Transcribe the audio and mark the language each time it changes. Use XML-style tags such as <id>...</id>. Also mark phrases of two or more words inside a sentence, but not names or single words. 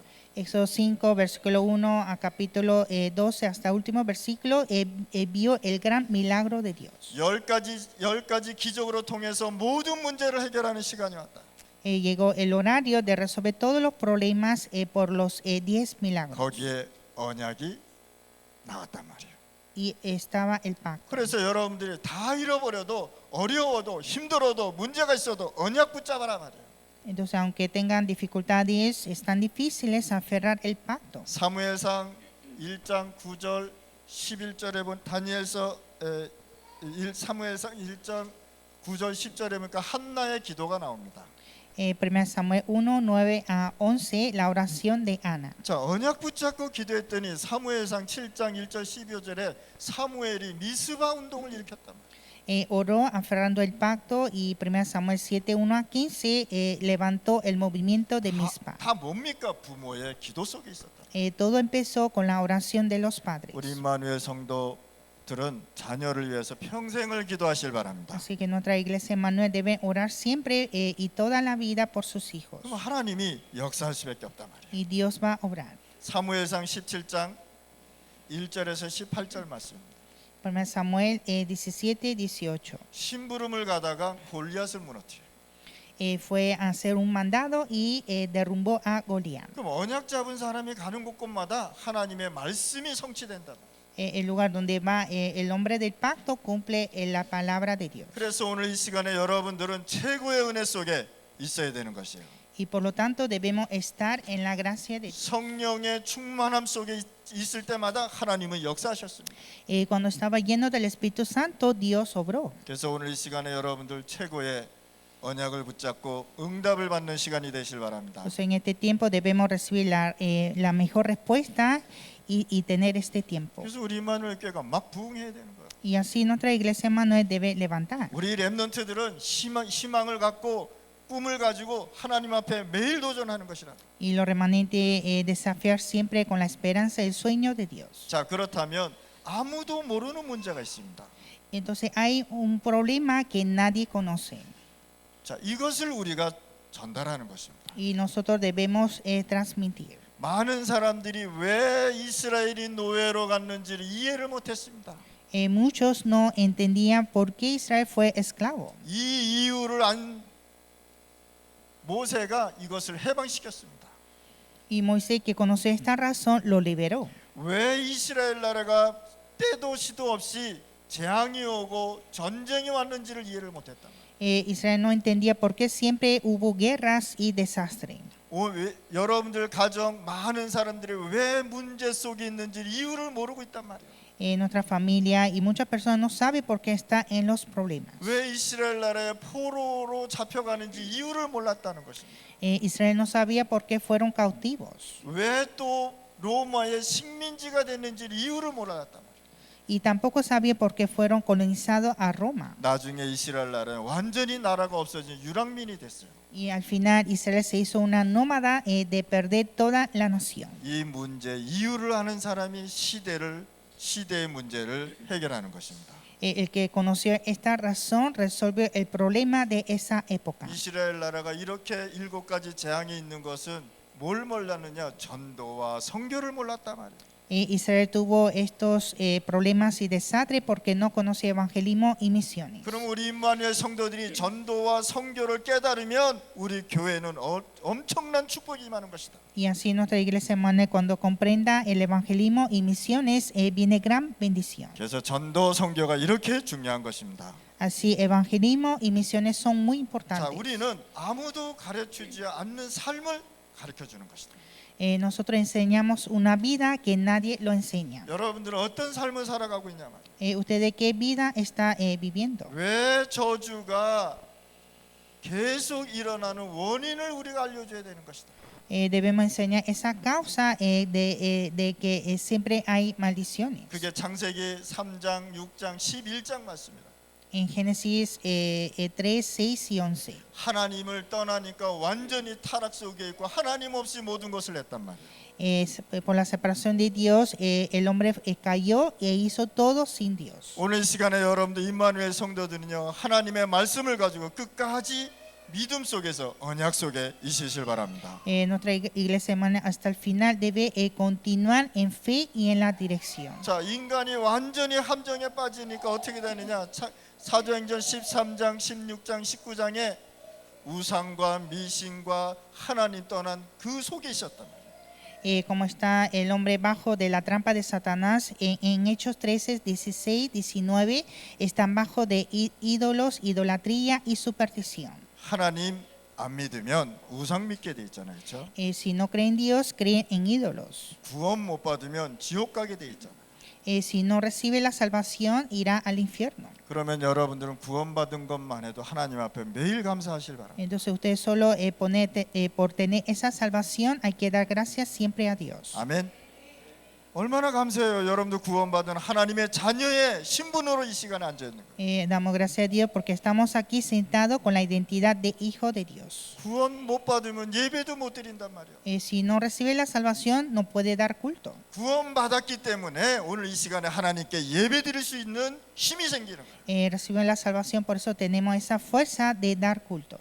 <es>Éxodo 5, versículo 1 a capítulo 12 hasta último versículo, vio el gran milagro de Dios.</es> <ko>10가지 기적으로 통해서 모든 문제를 해결하는 시간이 왔다.</ko> <es>Llegó el horario de resolver todos los problemas por los 10 milagros.</es> <ko>거기에 언약이 나왔단 말이에요.</ko> <es>Y estaba el pacto.</es> <ko>그래서 여러분들이 다 잃어버려도 어려워도 힘들어도 문제가 있어도 언약 붙잡아라 말이에요.</ko> <es>Entonces, aunque tengan dificultades, están difíciles aferrar el pacto.</es> <ko>사무엘상 1장 9절 11절에 본 다니엘서 사무엘상 1장 9절 10절에 보니까 한나의 기도가 나옵니다.</ko> <es>1 Samuel 1, 9 a 11, la oración de Ana.</es> <ko>자, 언약 붙잡고 기도했더니 사무엘상 7장 1절 12절에 사무엘이 미스바 운동을 일으켰단 말이에요.</ko> <es>Oró aferrando el pacto y 1 Samuel 7, 1 a 15 levantó el movimiento de Mizpa.</es> <ko>다 뭡니까? 부모의 기도 속에 있었다.</ko> <es>Todo empezó con la oración de los padres.</es> <ko>우리 임마누엘 성도들은 자녀를 위해서 평생을 기도하실 바랍니다.</ko> <es>Así que nuestra iglesia Emmanuel debe orar siempre y toda la vida por sus hijos.</es> <ko>그럼 하나님이 역사할 수밖에 없단 말이에요.</ko> <es>Y Dios va a obrar.</es> <ko>사무엘상 17장 1절에서 18절 말씀입니다.</ko> <es>1 Samuel 17, 18.</es> <ko>심부름을 가다가 골리앗을 무너뜨려.</ko> <es>Fue a hacer un mandado y derrumbó a Goliat.</es> <ko>그럼 언약 잡은 사람이 가는 곳곳마다 하나님의 말씀이 성취된다.</ko> <es>El lugar donde va el hombre del pacto cumple la palabra de Dios.</es> <ko>그래서 오늘 이 시간에 여러분들은 최고의 은혜 속에 있어야 되는 것이에요.</ko> <es>Y por lo tanto debemos estar en la gracia de Dios.</es> <ko>성령의 충만함 속에 있을 때마다 하나님은 역사하셨습니다.</ko> <es>Cuando estaba lleno del Espíritu Santo, Dios obró.</es> <ko>그래서 오늘 이 시간에 여러분들 최고의 언약을 붙잡고 응답을 받는 시간이 되실 바랍니다.</ko> <es>Entonces, en este tiempo debemos recibir la mejor respuesta y tener este tiempo.</es> <ko>그래서 우리 임마누엘 교회가 막 부흥해야 되는 거예요.</ko> <es>Y así nuestra iglesia Emmanuel debe levantar.</es> <ko>우리 렘넌트들은 희망을 갖고 꿈을 가지고 하나님 앞에 매일 도전하는 것이라.</ko> <es>Y los remanentes desafiar siempre con la esperanza y el sueño de Dios.</es> <ko>자, 그렇다면 아무도 모르는 문제가 있습니다.</ko> <es>Entonces hay un problema que nadie conoce.</es> <ko>자, 이것을 우리가 전달하는 것입니다.</ko> <es>Y nosotros debemos transmitir.</es> <ko>많은 사람들이 왜 이스라엘이 노예로 갔는지를 이해를 못했습니다.</ko> <es>Muchos no entendían por qué Israel fue esclavo.</es> <ko>이 이유를 안 모세가 이것을 해방시켰습니다.</ko> <es>Y Moisés, que conoció esta razón, lo liberó.</es> <ko>왜 이스라엘 나라가 때도 시도 없이 재앙이 오고 전쟁이 왔는지를 이해를 못했다.</ko> <es>Israel no entendía por qué siempre hubo guerras y desastre.</es> <ko>여러분들 가정 많은 사람들이 왜 문제 속에 있는지 이유를 모르고 있단 말이에요.</ko> <es>Nuestra familia y muchas personas no saben por qué está en los problemas.</es> <ko>왜 이스라엘 나라에 포로로 잡혀가는지 이유를 몰랐다는 것입니다.</ko> <es>Israel no sabía por qué fueron cautivos.</es> <ko>왜 또 로마의 식민지가 됐는지 이유를 몰랐단 말이에요.</ko> <es>Y tampoco sabía por qué fueron colonizados a Roma.</es> <ko>나중에 이스라엘 나라는 완전히 나라가 없어진 유랑민이 됐어요.</ko> <es>Y al final Israel se hizo una nómada de perder toda la nación.</es> <ko>이 문제 이유를 아는 사람이 시대의 문제를 해결하는 것입니다.</ko> <es>El que conoció esta razón resolvió el problema de esa época.</es> <ko>이스라엘 나라가 이렇게 7가지 재앙이 있는 것은 뭘 몰랐느냐? 전도와 선교를 몰랐단 말이에요.</ko> <es>Israel tuvo estos problemas y desastres porque no conocía evangelismo y misiones.</es> <ko>그럼 우리 임마누엘 성도들이 전도와 선교를 깨달으면 우리 교회는 엄청난 축복이 임하는 것이다.</ko> <es>Y así nuestra iglesia hermana, cuando comprenda el evangelismo y misiones, viene gran bendición.</es> <ko>그래서 전도 선교가 이렇게 중요한 것입니다.</ko> <es>Así evangelismo y misiones son muy</es> <ko>자,</ko> <es>importantes.</es> <ko>우리는 아무도 가르치지 않는 삶을 가르쳐 주는 것이다.</ko> <es>Nosotros enseñamos una vida que nadie lo enseña.</es> <ko>여러분들은 어떤 삶을 살아가고 있냐 말이에요.</ko> <es>¿Usted qué vida está viviendo?</es> <ko>왜 저주가 계속 일어나는 원인을 우리가 알려줘야 되는 것이다.</ko> <es>Debemos enseñar esa causa de que siempre hay maldiciones.</es> <ko>그게 창세기 3장, 6장, 11장 말씀입니다.</ko> <es>En Génesis 3, 6 y 11.</es> <ko>하나님을 떠나니까 완전히 타락 속에 있고 하나님 없이 모든 것을 했단 말이에요.</ko> <es>Por la separación de Dios, el hombre cayó e hizo todo sin Dios.</es> <ko>오늘 시간에 여러분들 임마누엘 성도들은요 하나님의 말씀을 가지고 끝까지 믿음 속에서 언약 속에 있으실 바랍니다.</ko> <es>Nuestra iglesia hermana hasta el final debe continuar en fe y en la dirección.</es> <ko>자, 인간이 완전히 함정에 빠지니까 어떻게 되느냐? 사도행전 13장, 16장, 19장에 우상과 미신과 하나님 떠난 그 속에 있었단 말이에요.</ko> <es>Como está el hombre bajo de la trampa de Satanás, en Hechos 13, 16, 19, están bajo de ídolos, idolatría y superstición.</es> <ko>하나님 안 믿으면 우상 믿게 돼 있잖아요. 그렇죠?</ko> <es>Si no creen en Dios, creen en ídolos.</es> <ko>구원 못 받으면 지옥 가게 돼 있잖아요.</ko> <es>Si no recibe la salvación, irá al infierno.</es> <ko>그러면 여러분들은 구원받은 것만 해도 하나님 앞에 매일 감사하실 바랍니다.</ko> <es>Entonces ustedes solo por tener esa salvación hay que dar gracias siempre a Dios.</es> <ko>아멘. 얼마나 감사해요. 여러분들 구원받은 하나님의 자녀의 신분으로 이 시간에 앉아 있는 거예요.</ko> <es>Damos gracias a Dios porque estamos aquí sentados con la identidad de hijo de Dios.</es> <ko>구원 못 받으면 예배도 못 드린단 말이에요.</ko> <es>Si no recibe la salvación, no puede dar culto.</es> <ko>구원받았기 때문에 오늘 이 시간에 하나님께 예배 드릴 수 있는 힘이 생기는 거예요.</ko> <es>Reciben la salvación, por eso tenemos esa fuerza de dar culto.</es>